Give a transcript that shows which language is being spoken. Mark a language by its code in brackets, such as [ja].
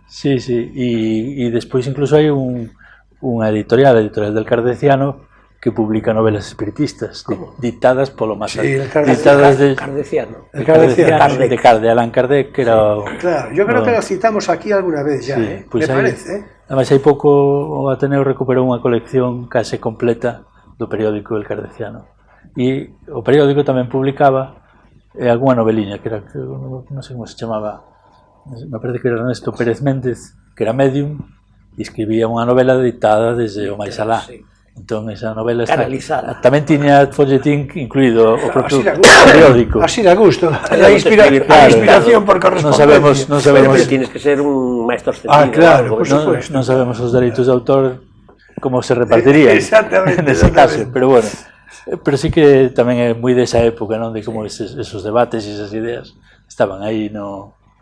[gl] Sí, e despois incluso hai unha editorial del Cardeciano que publica novelas espiritistas dictadas polo más dictadas de Cardeciano. de Allan Kardec, que era [es] claro, yo creo que lo citamos aquí alguna vez ya, pues me parece. [gl] Además hai pouco o Ateneo recuperou unha colección case completa do periódico El Cardeciano, e o periódico tamén publicaba algunha noveliña que era, non sei como se chamaba, me parece que era Ernesto Pérez Méndez, que era medium e escribía unha novela dictada desde o máis alá. Entón esa novela canalizada. Tamén tiña folletín incluído o propio periódico. Así da gusto. A inspiración por correspondencia. Non sabemos. [es] Pero tienes que ser un maestro ascendido. Claro, por supuesto. [gl] Non sabemos os dereitos de autor como se repartirían. Exactamente. Nese caso, pero bueno. Pero sí que tamén é moi desa época, non? De como esos debates e esas ideas estaban aí no...